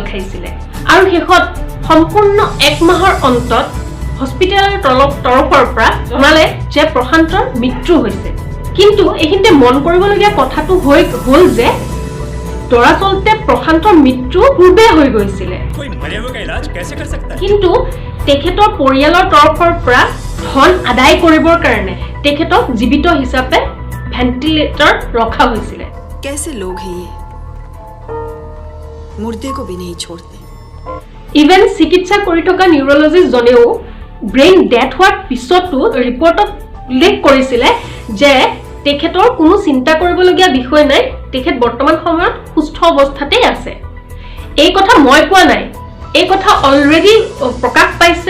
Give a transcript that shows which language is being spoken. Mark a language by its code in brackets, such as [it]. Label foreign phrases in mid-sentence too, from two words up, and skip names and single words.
[as] খাইছিল আৰু শেষত সম্পূৰ্ণ এক মাহৰ অন্তত হস্পিটেলৰ তৰফৰ পৰা জনালে যে প্ৰশান্তৰ মৃত্যু হৈছে কিন্তু এইখিনিতে মন কৰিবলগীয়া কথাটো হ'ল যে দৰাচলতে প্ৰশান্তৰ মৃত্যু পূৰ্বে হৈ গৈছিল কিন্তু তেখেতৰ পৰিয়ালৰ তৰফৰ পৰা ধন আদায় কৰিবৰ কাৰণে তেখেতক জীৱিত হিচাপে ভেন্টিলেটৰ ৰখা হৈছিল [hi] कैसे लोग हैं ये मुर्दे को भी नहीं छोड़ते [as] ইভেন চিকিৎসা কৰি থকা নিউৰলজিষ্ট জনেও ব্ৰেইন ডেথ হোৱাৰ পিছতো ৰিপৰ্টত উল্লেখ কৰিছিল যে তেখেতৰ কোনো চিন্তা কৰিবলগীয়া বিষয় নাই তেখেত বৰ্তমান সময়ত সুস্থ অৱস্থাতেই আছে এই কথা মই কোৱা নাই এই কথা অলৰেডি প্ৰকাশ পাইছে